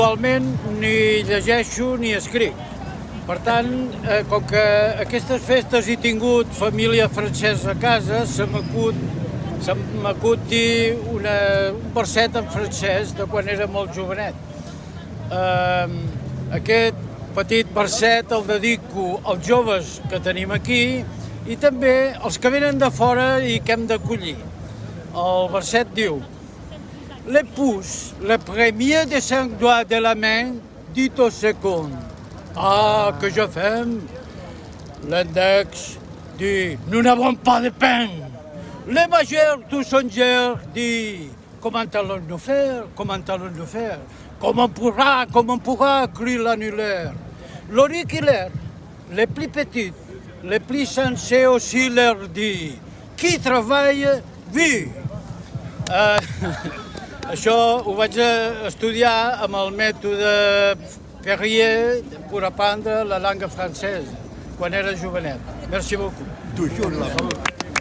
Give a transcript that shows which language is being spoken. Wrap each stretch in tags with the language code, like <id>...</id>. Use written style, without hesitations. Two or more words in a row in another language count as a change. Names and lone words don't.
<ca>Actualment ni llegeixo ni escric. Per tant, com que aquestes festes he tingut família francesa a casa, se m'acut dir un verset en francès de quan era molt jovenet. Aquest petit verset el dedico als joves que tenim aquí i també als que venen de fora i que hem d'acollir. El verset diu:</ca> <fr>le pouce, le premier des 5 doigts de la main, dit au second: ah, que je fais. L'index dit: nous n'avons pas de pain. Le majeur du songeur dit: comment allons-nous faire? Comment allons-nous faire? Comment on pourra écrire l'annulaire? L'auriculaire, les plus petites, les plus sensés aussi leur dit: qui travaille, vit.</fr> <ca>Això ho vaig estudiar amb el mètode Perrier per aprendre la langue francesa quan era jovenet.</ca> <fr>Merci beaucoup. Toujours la</fr>